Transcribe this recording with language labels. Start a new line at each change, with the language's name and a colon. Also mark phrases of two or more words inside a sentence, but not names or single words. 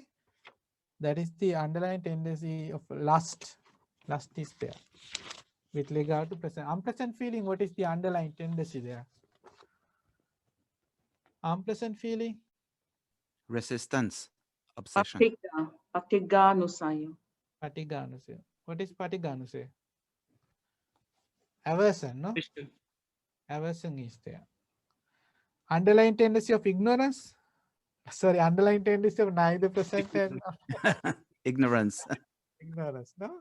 English: That is the underlying tendency of lust. Lust is there. With regard to pleasant. Unpleasant feeling, what is the underlying tendency there? Unpleasant feeling? Resistance, obsession.
Pali: Patigga Nusayo.
English: Patiganusaya. What is patiganusaya? Aversion, no? Question. Aversion is there. Underlying tendency of ignorance. Sorry, underlying tendency of neither present and Ignorance. ignorance, no?